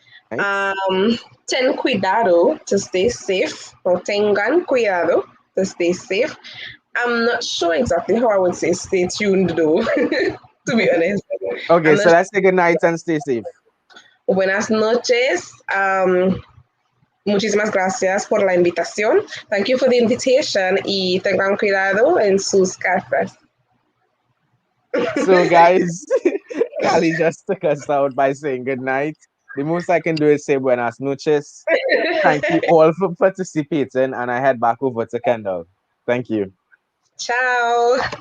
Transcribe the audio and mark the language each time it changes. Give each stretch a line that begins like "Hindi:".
English: Right?
Spanish: Ten cuidado,
English: to stay safe, or
Spanish: tengan cuidado,
English: to stay safe. I'm not sure exactly how I would say stay tuned though, to be honest. Okay, I'm so not let's say good night and stay safe.
Spanish: Buenas noches. Muchísimas gracias por la invitación.
English: Thank you for the invitation
Spanish: y tengan cuidado en sus casas.
English: So, guys, Kali just took us out by saying good night. The most I can do is say
Spanish: buenas noches.
English: Thank you all for participating, and I head back over to Kendall. Thank you.
Italian: Ciao.